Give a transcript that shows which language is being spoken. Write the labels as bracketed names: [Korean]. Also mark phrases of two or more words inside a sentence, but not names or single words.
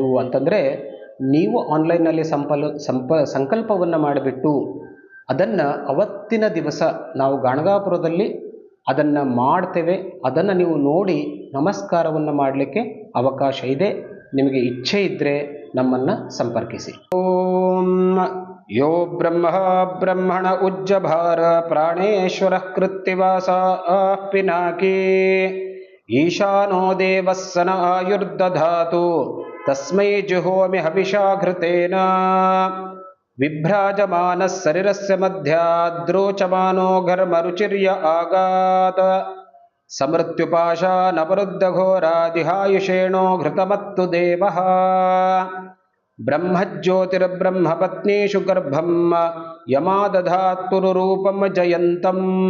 [Kannada] ಅಂತಂದರೆ ನೀವು ಆನ್ಲೈನ್ನಲ್ಲಿ ಸಂಕಲ್ಪವನ್ನು ಮಾಡಿಬಿಟ್ಟು ಅದನ್ನು ಅವತ್ತಿನ ದಿವಸ ನಾವು ಗಾಣಗಾಪುರದಲ್ಲಿ ಅದನ್ನು ಮಾಡ್ತೇವೆ. ಅದನ್ನು ನೀವು ನೋಡಿ ನಮಸ್ಕಾರವನ್ನು ಮಾಡಲಿಕ್ಕೆ ಅವಕಾಶ ಇದೆ. ನಿಮಗೆ ಇಚ್ಛೆ ಇದ್ದರೆ ನಮ್ಮನ್ನು ಸಂಪರ್ಕಿಸಿ. [Sanskrit] ಓಂ ಯೋ ಬ್ರಹ್ಮಣ ಉಜ್ಜಭಾರ ಪ್ರಾಣೇಶ್ವರ ಕೃತ್ತಿವಾಸ ಪಿನಾಕಿ ಈಶಾನೋ ದೇವಸ್ಸನ ಆಯುರ್ದಧಾತು ತಸ್ಮೈ ಜುಹೋಮಿ ಹವಿಷಾ ಘೃತೇನ ವಿಭ್ರಾಜಮಾನ ಶರೀರಸ್ಯ ಮಧ್ಯಾದ್ರೋಚಮಾನೋ ಘರ್ಮರುಚಿರ್ಯ ಆಗಾತ್ ಸಮೃತ್ಯುಪಾಶಾನವರುದ್ಧ ಘೋರಾದಿಹಾಯುಷೇಣೋ ಘೃತಮತ್ತು ದೇವಃ ಬ್ರಹ್ಮಜ್ಯೋತಿರ್ಬ್ರಹ್ಮಪತ್ನೀಷು ಗರ್ಭಂ ಯಮಾದಧಾತ್ಪುರುರೂಪಂ ಜಯಂತಂ